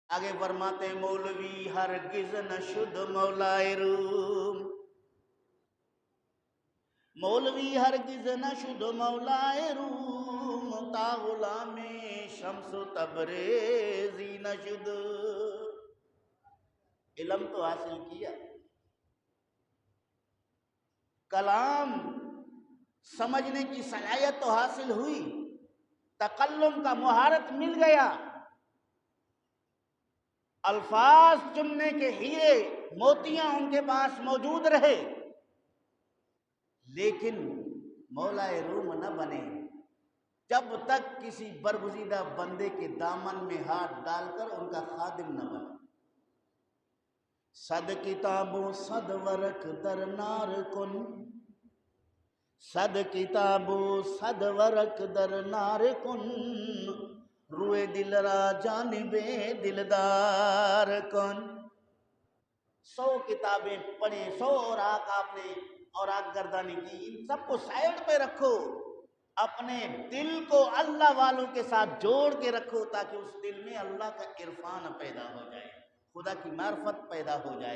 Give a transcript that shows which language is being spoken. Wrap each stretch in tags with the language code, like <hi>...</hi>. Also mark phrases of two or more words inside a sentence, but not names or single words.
<ur>آگے فرماتے</ur> <fa>مولوی ہرگز نشد مولائے روم، مولوی ہرگز نشد مولائے روم، تا غلام شمس و تبریزی نشد۔</fa> <ur>علم تو حاصل کیا، کلام سمجھنے کی صلاحیت تو حاصل ہوئی، تکلم کا مہارت مل گیا، الفاظ چننے کے ہیرے موتیاں ان کے پاس موجود رہے، لیکن مولائے روم نہ بنے جب تک کسی برگزیدہ بندے کے دامن میں ہاتھ ڈال کر ان کا خادم نہ بنے۔</ur> <fa>صد کتابوں صد ورق در نار کن، صد کتابوں صد ورق در نار کن، روئے دل را جانب دلدار کن۔</fa> <ur>100 کتابیں پڑھیں، 100 اوراق آپ نے اوراق گردانی کی، ان سب کو سائیڈ پہ رکھو، اپنے دل کو اللہ والوں کے ساتھ جوڑ کے رکھو تاکہ اس دل میں اللہ کا عرفان پیدا ہو جائے، خدا کی معرفت پیدا ہو جائے۔</ur>